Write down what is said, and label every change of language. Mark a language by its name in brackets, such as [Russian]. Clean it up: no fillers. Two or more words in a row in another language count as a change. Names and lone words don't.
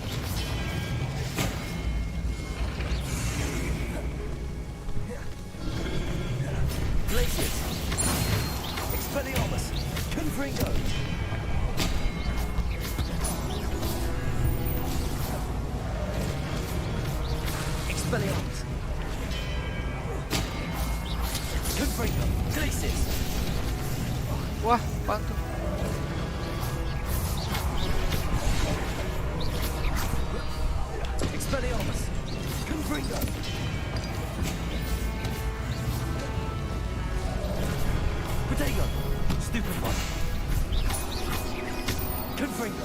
[Latin] Glacius. Expelliarmus. Confringo. Expelliarmus. Confringo. Glacius. [Indonesian] Wah, apaan tuh? [Latin] Expelliarmus. Confringo. Potato. Stupefy. Confringo.